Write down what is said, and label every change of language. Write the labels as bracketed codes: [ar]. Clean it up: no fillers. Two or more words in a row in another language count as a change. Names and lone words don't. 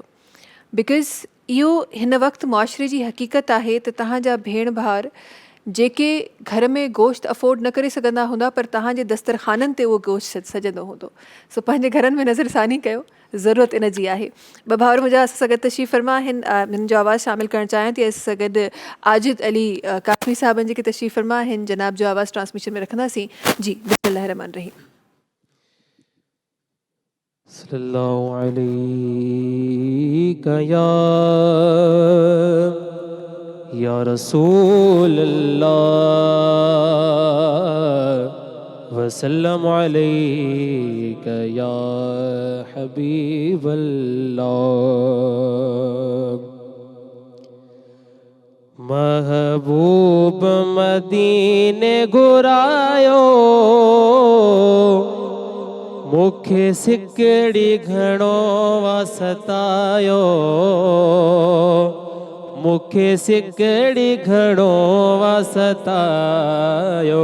[sd] बिकॉज़ इहो हिन वक़्तु मुआशिरे जी हक़ीक़त आहे त तव्हांजा भेण भाउर जेके घर में गोश्त अफोर्ड न करे सघंदा हूंदा, पर तव्हांजे दस्तरखाननि ते उहो गोश्त सजंदो हूंदो. सो पंहिंजे घरनि में नज़रसानी कयो, ज़रूरत इन जी आहे. ॿ भाउर मुंहिंजा असां सां गॾु तशरीफ़ फरमा आहिनि. हिन जो आवाज़ु शामिलु करणु चाहियां थी. असां सां गॾु आजिद अली कासमी साहबनि जेके तशरीफ़ फरमा आहिनि. जनाब जो आवाज़ु ट्रांसमिशन में रखंदासीं. जी, [ar] بسم الله الرحمن الرحيم. صلى الله عليك يا رسول الله وسلم عليك يا حبيب الله. [sd] महबूब मदीने घुरायो, मूंखे सिकड़ी घणो वसतायो, मूंखे सिकड़ी घणो वसतायो.